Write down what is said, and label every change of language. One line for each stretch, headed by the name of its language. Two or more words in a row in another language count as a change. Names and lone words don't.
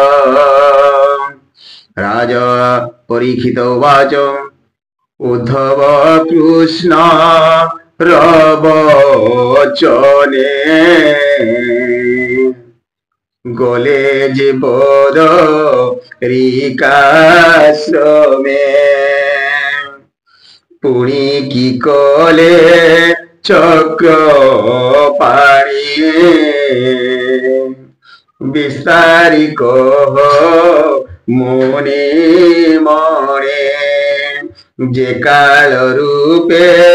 Odia: ରାଜା ପରୀକ୍ଷିତ ଉବାଚ ଉଦ୍ଧବ କୃଷ୍ଣ ପ୍ରବଚନେ ଗଲେ ଜୀବଦ ରିକାଶ୍ରମେ ପୁଣି କି କଲେ ଚକ୍ରପାଣି ବିସ୍ତାରିକ ମୁନି ମଣେ ଯେ କାଳ ରୂପେ